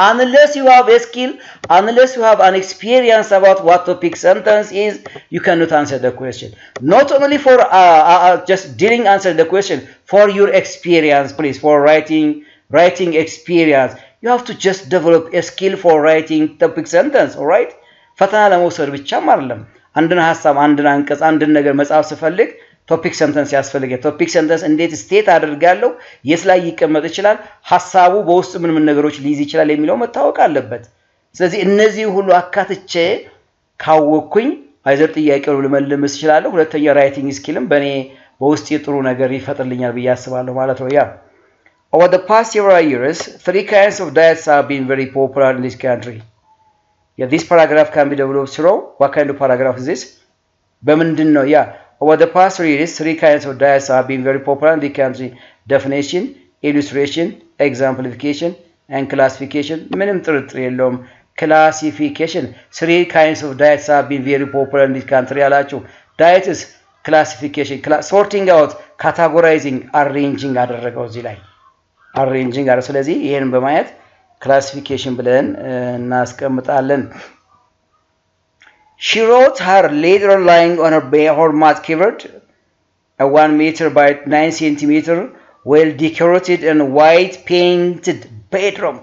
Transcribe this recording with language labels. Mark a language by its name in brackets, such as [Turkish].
[English] Unless you have a skill, unless you have an experience about what topic sentence is, you cannot answer the question. Not only for just didn't answer the question, for your experience, please, for writing experience, you have to just develop a skill for writing topic sentence, all right? [Amharic] ፈተና ለመውሰድ ብቻም አይደለም። አንድን ሐሳብ አንድን አንቀጽ አንድን ነገር መጻፍ ስፈልግ ቶፒክ ሰንተንስ ያስፈልጋል። ቶፒክ ሰንተንስ እንዴት ስቴት አድርጋለሁ፣ የት ላይ ይቀመጥ ይችላል፣ ሐሳቡ በውስጥ ምን ነገሮች ሊይዝ ይችላል የሚለው መታወቅ አለበት። ስለዚህ እነዚህ ሁሉ አካትቼ ካወቅኩኝ አይዘር ጥያቄውን ልመልስ እችላለሁ። ሁለተኛ ራይቲንግ ስኪልም በኔ በውስጥ ጥሩ ነገር ይፈጥርልኛል ብዬ አስባለሁ ማለት ነው። ያ [English] over the past several years 3 kinds of diets have been very popular in this country. Yeah, this paragraph can be developed through what kind of paragraph is this? [Amharic] በምንድን ነው? [English] ያ over the past 3 years 3 kinds of diets have been very popular in the country. Definition, illustration, exemplification and classification. [Amharic] ምንም ጥርጥር የለውም። [English] classification 3 kinds of diets have been very popular in this country ያላችሁ diet is classification, sorting out, categorizing, arranging [Amharic] አደረገው እዚህ ላይ [English] arranging [Amharic] አረ ስለዚህ ይሄን በማየት [English] classification [Amharic] ብለን እናስቀምጣለን። [English] She wrote her letter lying on her mat covered a 1 meter by 9 centimeter well decorated and white painted bedroom.